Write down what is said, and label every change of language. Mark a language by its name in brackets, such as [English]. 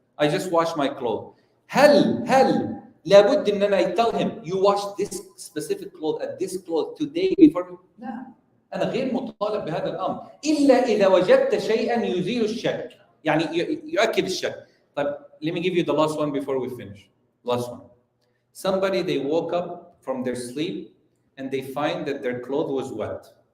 [English] I just washed my clothes. [Arabic] هل لابد ان انا [English] tell him you wash this specific cloth at this cloth today before? [Arabic] لا, انا غير مطالب بهذا الامر الا اذا وجدت شيئا يزيل الشك, يعني يؤكد الشك. طيب, [English] let me give you the last one before we finish. Last one. Somebody, they woke up from their sleep and they find that their clothes was wet.